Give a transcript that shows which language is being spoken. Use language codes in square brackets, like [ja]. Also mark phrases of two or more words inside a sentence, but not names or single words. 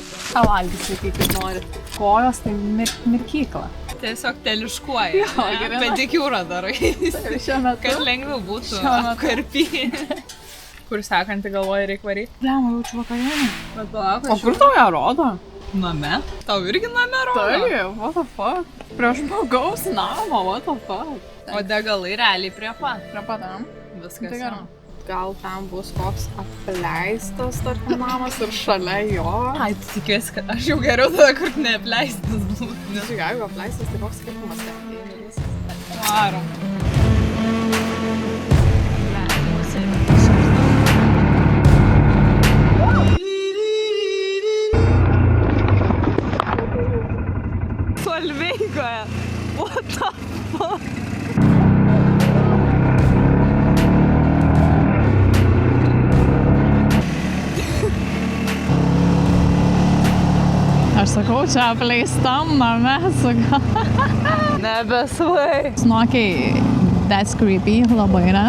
[lt] Ką valgysi, kaip nori. Kojos tai mirkykla. Tiesiog teliškuoja, pedikiūrą darai, Šiuo metu. kad lengviau būtų apkarpyti. Kur sekantį galvoja reik varyti? Blema, jaučiu vakarienę. Bet palauk, O kur tau ją rodo? name? Tau irgi name rodo? Tai, [en] what the fuck? [lt] Prie žmogaus namo, [en] what the fuck? [lt] O degalai realiai prie pat. Prie padam. Viskas Tai jau. gerai. Gal ten bus koks apleistas tarkim namas ir šalia jo. Ai, tu tikiuosi, kad aš jau geriau tada, kur neapleistas būtų. Nes jeigu apleistas, tai koks skirtumas ten. Varom. Solveigoje. [en] What the fuck? [lt] Aš sakau, čia apleistam name, sakau. Nebesvai. Snokiai, [en] that's creepy, [lt] labai net.